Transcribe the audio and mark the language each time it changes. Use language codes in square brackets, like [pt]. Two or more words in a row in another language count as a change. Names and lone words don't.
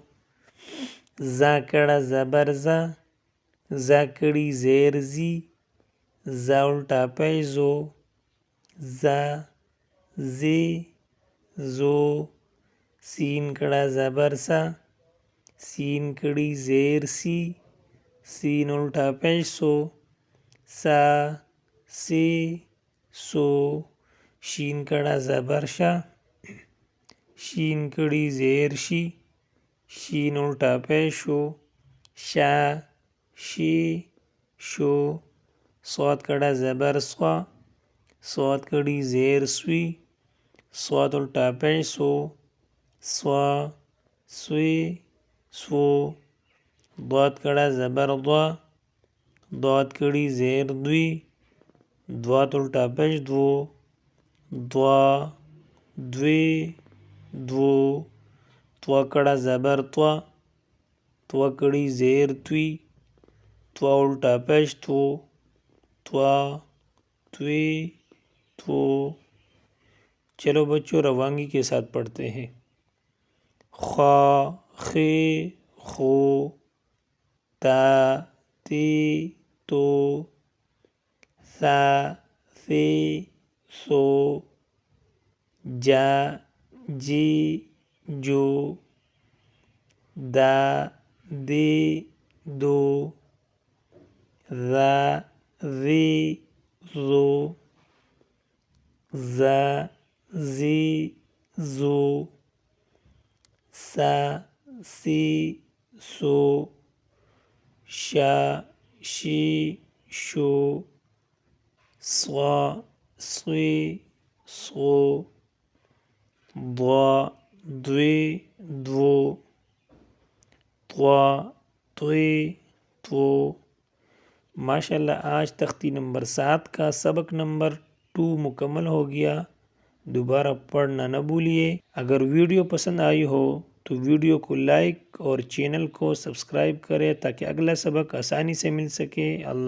[ur] زا کڑا زبر زا، زا کڑی زیر زی، زا الٹا پیش زو، زا زی زو، سین کڑا زبر سا، سین کڑی زیر سی، سین الٹا پیش سو، سا سی سو، شین کڑا زبر شا، شین کڑی زیر شی، شین الٹا پیش شو، شا شی شو، صاد کڑا زبر سوا، صاد کڑی زیر سوی، صاد الٹا پیش سو، سوا سوی سو، ضاد کڑا زبر ضا، ضاد کڑی زیر دوی، ضاد الٹا پیش دو، ضا دوی دو، طوا کڑا زبر طوا، طوا کڑی زیر توی، طوا الٹا پیش تو، طوا توی تو۔ چلو بچوں روانگی کے ساتھ پڑھتے ہیں۔ خا خی خو، تا تی تو، سا سی سو، جا جی جو، دا دی دو، ذا زی زو، زا زی زو، سا سی سو، شا شی شو، صا صی صو، ضا دوی دو، طوا طوی تو۔ ماشاءاللہ آج تختی نمبر 7 کا سبق نمبر 2 مکمل ہو گیا۔ دوبارہ پڑھنا نہ بھولیے۔ اگر ویڈیو پسند آئی ہو تو ویڈیو کو لائک اور چینل کو سبسکرائب کریں تاکہ اگلا سبق آسانی سے مل سکے۔